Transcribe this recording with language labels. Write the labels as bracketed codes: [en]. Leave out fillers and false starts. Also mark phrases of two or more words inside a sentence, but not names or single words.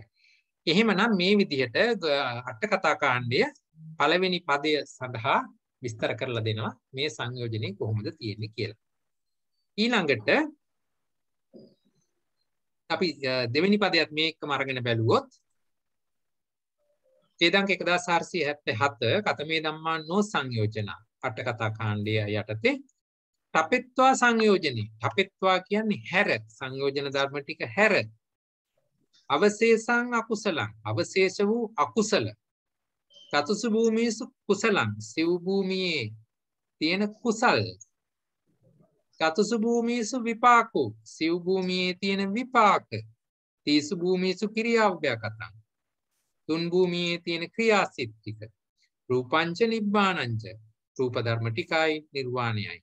[si] එහෙමනම් මේ විදිහට අට කතා කාණ්ඩය පළවෙනි පදය සඳහා විස්තර කරලා දෙනවා මේ සංයෝජනේ කොහොමද තියෙන්නේ කියලා. ඊළඟට අපි දෙවෙනි පදයට මේකම අරගෙන බැලුවොත් වේදාංක 1477 [pi] කතමේ ධම්මා නෝ සංයෝජන [si] අට කතා කාණ්ඩය යටතේ [pi] තපෙත්වා සංයෝජනේ. [si] තපෙත්වා කියන්නේ හැර සංයෝජන ධර්ම ටික හැර [pi] අවශේෂං අකුසලං [si] අවශේෂ වූ අකුසල [pi] චතුසු භූමිසු කුසලං [si] සිව් භූමියේ තියෙන කුසල් [pi] චතුසු භූමිසු විපාකෝ [si] සිව් භූමියේ තියෙන විපාක [pi] තීසු භූමිසු ක්‍රියාව්‍යකතං [si] තුන් භූමියේ තියෙන ක්‍රියාසිත ටික [pi] රූපංච නිබ්බානංච [si] රූප ධර්ම ටිකයි නිර්වාණයයි.